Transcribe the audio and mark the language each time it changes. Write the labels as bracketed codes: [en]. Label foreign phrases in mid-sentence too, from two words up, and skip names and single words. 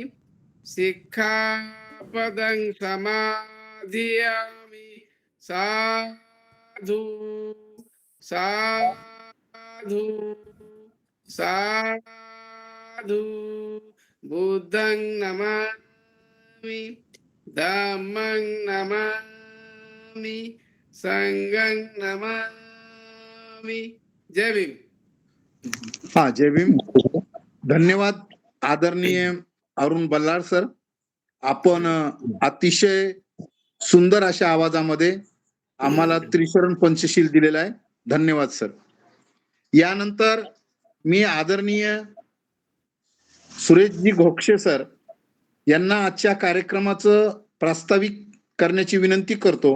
[pi] सिक्खापदं समाधियामि साधु साधु साधु बुद्धं नमामि धम्मं नमामि संघं नमामि। [mr] जय भीम। हा, जय भीम. धन्यवाद आदरणीय अरुण बल्लाळ सर. आपण अतिशय सुंदर अशा आवाजामध्ये आम्हाला त्रिशरण पंचशील दिलेला आहे. धन्यवाद सर. यानंतर मी आदरणीय सुरेशजी घोक्षे सर यांना आजच्या कार्यक्रमाचं प्रास्ताविक करण्याची विनंती करतो.